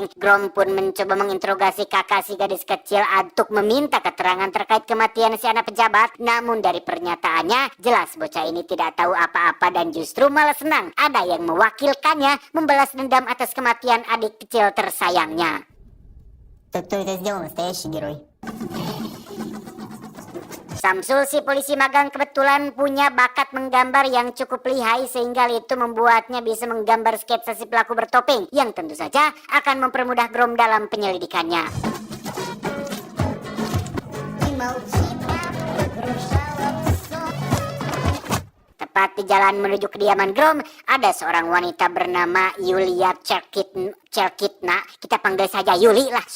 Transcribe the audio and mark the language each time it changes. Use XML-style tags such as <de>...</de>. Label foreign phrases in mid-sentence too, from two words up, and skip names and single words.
<id>Grom pun mencoba menginterogasi kakak si gadis kecil untuk meminta keterangan terkait kematian si anak pejabat. Namun dari pernyataannya jelas bocah ini tidak tahu apa-apa dan justru malah senang ada yang mewakilkannya membalas dendam atas kematian adik kecil tersayangnya.</id> <ru>Кто это сделал, настоящий герой?</ru> <id>Samsul, si polisi magang, kebetulan punya bakat menggambar yang cukup lihai sehingga itu membuatnya bisa menggambar sketsa si pelaku bertopeng yang tentu saja akan mempermudah Grom dalam penyelidikannya. Tepat di jalan menuju kediaman Grom, ada seorang wanita bernama Yulia Cherkitna, kita panggil saja Yuli lah</id>